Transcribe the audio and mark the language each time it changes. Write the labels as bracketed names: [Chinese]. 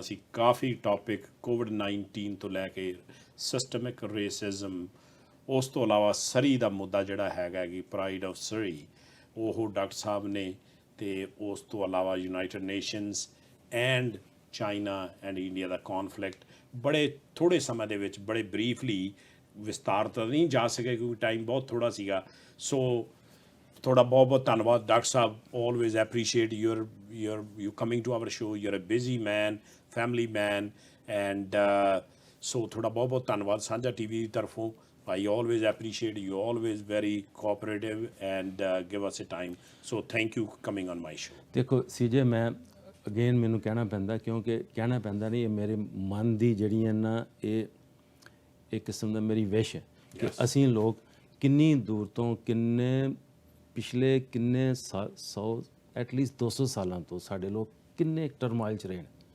[Punjabi] ਅਸੀਂ ਕਾਫੀ ਟੌਪਿਕ ਕੋਵਿਡ-19 ਤੋਂ ਲੈ ਕੇ ਸਿਸਟਮਿਕ ਰੇਸਿਜ਼ਮ, ਉਸ ਤੋਂ ਇਲਾਵਾ ਸਰੀ ਦਾ ਮੁੱਦਾ ਜਿਹੜਾ ਹੈਗਾ ਕਿ ਪ੍ਰਾਈਡ ਆਫ ਸਰੀ, ਉਹ ਡਾਕਟਰ ਸਾਹਿਬ ਨੇ, ਤੇ ਉਸ ਤੋਂ ਇਲਾਵਾ United nations and China and India ਦਾ ਕੌਨਫਲਿਕਟ ਬੜੇ ਥੋੜ੍ਹੇ ਸਮੇਂ ਦੇ ਵਿੱਚ, ਬੜੇ ਬਰੀਫਲੀ, ਵਿਸਤਾਰ ਤਾਂ ਨਹੀਂ ਜਾ ਸਕੇ ਕਿਉਂਕਿ ਟਾਈਮ ਬਹੁਤ ਥੋੜ੍ਹਾ ਸੀਗਾ। ਸੋ ਤੁਹਾਡਾ ਬਹੁਤ ਬਹੁਤ ਧੰਨਵਾਦ doctor Sahib. Always appreciate you coming to our show. You are a busy man, family man, and so ਤੁਹਾਡਾ ਬਹੁਤ ਬਹੁਤ ਧੰਨਵਾਦ ਸਾਂਝਾ TV ਦੀ ਤਰਫੋਂ। [English] I always appreciate you, always very cooperative and give us a time. So thank you coming on my show. [Punjabi] ਦੇਖੋ CJ, ਮੈਂ again ਮੈਨੂੰ ਕਹਿਣਾ ਪੈਂਦਾ, ਕਿਉਂਕਿ ਕਹਿਣਾ ਪੈਂਦਾ ਨਹੀਂ, ਇਹ ਮੇਰੇ ਮਨ ਦੀ ਜਿਹੜੀ ਹੈ ਨਾ, ਇਹ ਇੱਕ ਕਿਸਮ ਦਾ ਮੇਰੀ ਵਿਸ਼ ਹੈ ਕਿ ਅਸੀਂ ਲੋਕ ਕਿੰਨੀ ਦੂਰ ਤੋਂ, ਪਿਛਲੇ ਕਿੰਨੇ 100 ਐਟਲੀਸਟ 200 ਸਾਲਾਂ ਤੋਂ ਸਾਡੇ ਲੋਕ ਕਿੰਨੇ ਟਰਮਾਈਲ 'ਚ ਰਹੇ ਨੇ।